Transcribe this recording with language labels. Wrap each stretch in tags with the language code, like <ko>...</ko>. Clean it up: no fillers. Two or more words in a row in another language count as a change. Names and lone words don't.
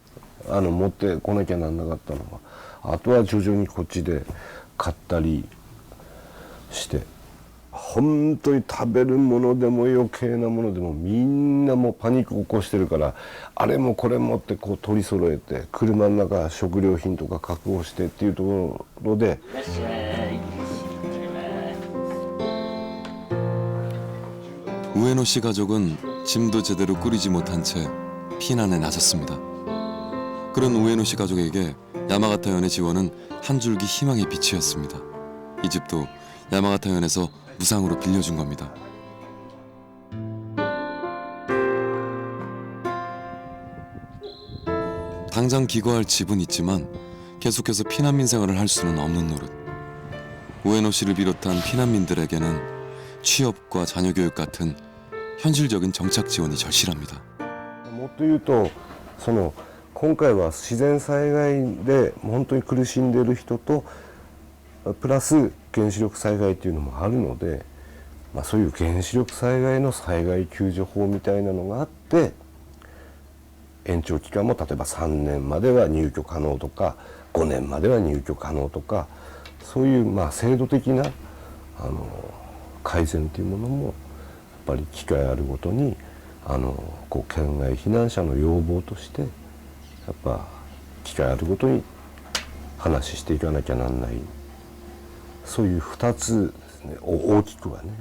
<ja>持ってこなきゃなんなかったのは、あとは徐々にこっちで買ったりして。本当に食べるものでも余計なものでもみんなもうパニック起こしてるから、あれもこれもってこう取り揃えて車の中食料品とか確保してっていうところで、</ja> <ko>우에노 씨 가족은 짐도 제대로 꾸리지 못한 채 피난에 나섰습니다. 그런 우에노 씨 가족에게 야마가타현의 지원은 한 줄기 희망의 빛이었습니다. 이 집도 야마가타현에서 무상으로 빌려준 겁니다. 당장 기거할 집은 있지만 계속해서 피난민 생활을 할 수는 없는 노릇. 우에노 씨를 비롯한 피난민들에게는 취업과 자녀 교육 같은 현실적인 정착 지원이 절실합니다.</ko> <ja>もっと言うと今回は自然災害で本当に苦しんでいる人とプラス原子力災害というのもあるので、 そういう原子力災害の災害救助法みたいなのがあって、延長期間も例えば3年までは入居可能とか5年までは入居可能とか、そういう制度的な改善というものもやっぱり機会あるごとに県外避難者の要望としてやっぱ機会あるごとに話していかなきゃなんない、そういう2つですね、大きくはね。</ja>